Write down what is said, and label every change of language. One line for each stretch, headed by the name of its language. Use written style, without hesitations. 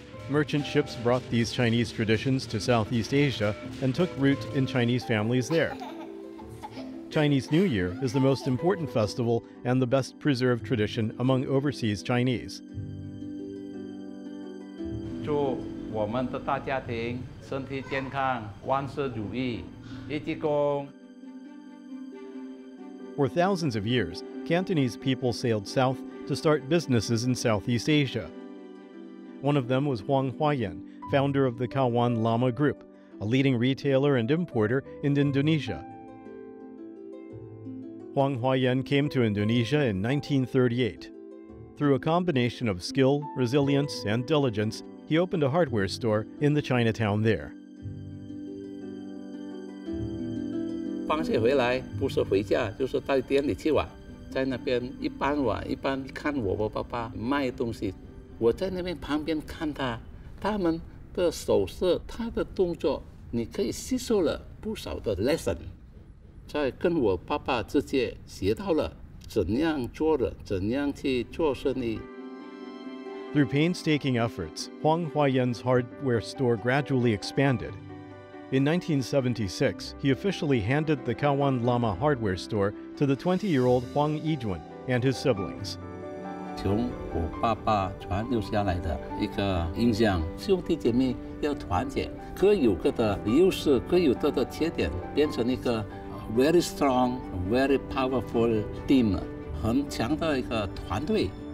English: Merchant ships brought these Chinese traditions to Southeast Asia and took root in Chinese families there. Chinese New Year is the most important festival and the best preserved tradition among overseas Chinese.
Chinese: 祝我们的大家庭身体健康，万事如意，一鞠躬。
English: For thousands of years, Cantonese people sailed south to start businesses in Southeast Asia. One of them was Huang Huayan, founder of the Kawan Lama Group, a leading retailer and importer in Indonesia. Huang Huayan came to Indonesia in 1938. Through a combination of skill, resilience, and diligence, he opened a hardware store in the Chinatown there.
Chinese: 放学回来不是回家，就是到店里去玩，在那边一般玩，一般看我爸爸卖东西，我在那边旁边看他们的手势，他的动作，你可以吸收了不少的 lesson， 在跟我爸爸之间学到了怎样做人，怎样去做生意。
English: Through painstaking efforts, Huang Huayan's hardware store gradually expanded. In 1976, he officially handed the Kawan Lama hardware store to the 20-year-old Huang Yijun and his siblings.
Chinese: 从我爸爸传留下来的一个印象，兄弟姐妹要团结，各有各的优势，各有各的缺点，变成一个
English: very strong, very powerful team，
Chinese: 很强的一个团队。